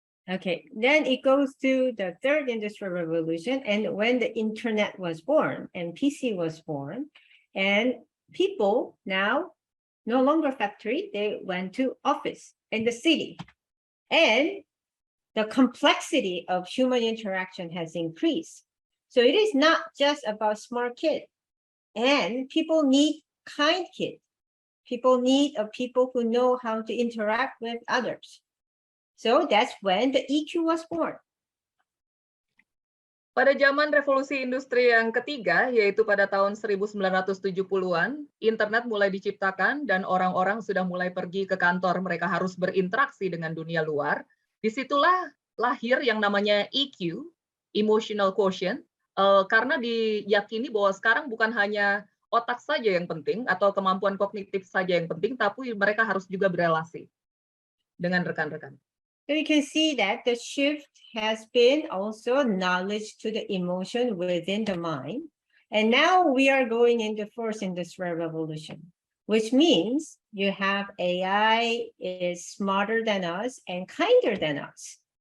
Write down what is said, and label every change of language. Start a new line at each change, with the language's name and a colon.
English: Okay, then it goes to the third industrial revolution, and when the internet was born and PC was born, and people now no longer factory, they went to office in the city, and the complexity of human interaction has increased. So it is not just about smart kids, and people need kind kids. People need people who know how to interact with others. So that's when the EQ was born.
Indonesian: Pada zaman revolusi industri yang ketiga, yaitu pada tahun 1970-an, internet mulai diciptakan dan orang-orang sudah mulai pergi ke kantor, mereka harus berinteraksi dengan dunia luar. Disitulah lahir yang namanya EQ, Emotional Quotient, karena diyakini bahwa sekarang bukan hanya otak saja yang penting atau kemampuan kognitif saja yang penting, tapi mereka harus juga berelasi dengan rekan-rekan.
English: So you can see that the shift has been also knowledge to the emotion within the mind. And now we are going into fourth industrial revolution, which means you have AI is smarter than us and kinder than us.